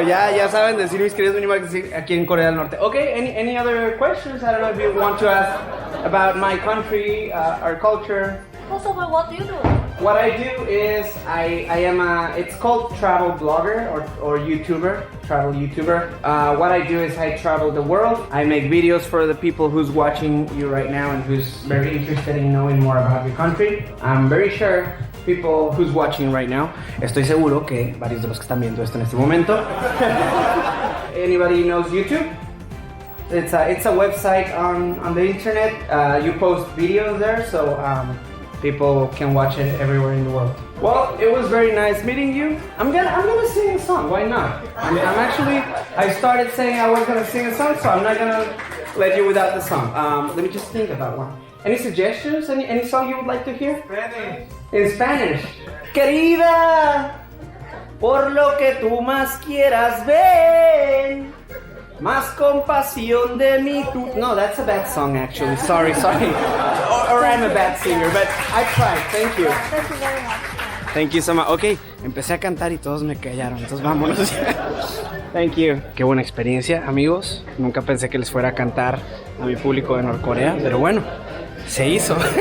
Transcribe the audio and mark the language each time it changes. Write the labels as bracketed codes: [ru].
[es] Ya saben decir mis queridos mini markets aquí en Corea del Norte. [en] Okay. Any other questions? I don't know if you want to ask about my country, our culture. First of all, what do you do? What I do is I am it's called travel blogger or YouTuber, travel YouTuber. What I do is I travel the world. I make videos for the people who's watching you right now and who's very interested in knowing more about your country. I'm very sure people who's watching right now, [es] estoy seguro que varios de los que están viendo esto en este momento. [en] Anybody knows YouTube? It's a website on the internet. You post videos there, so people can watch it everywhere in the world. Well, it was very nice meeting you. I'm gonna sing a song. Why not? I started saying I was gonna sing a song, so I'm not gonna let you without the song. Let me just think about one. Any suggestions? Any song you would like to hear? Spanish. In Spanish. [es] Querida, por lo que tú más quieras ven, más compasión de mí tú... [en] No, that's a bad song actually. Sorry. Or I'm a bad singer, but I tried. Thank you. Thank you very much. Thank you so much. [es] Ok, empecé a cantar y todos me callaron, entonces vámonos. [en] Thank you. [es] Qué buena experiencia, amigos. Nunca pensé que les fuera a cantar a mi público de Norcorea, pero bueno, se hizo.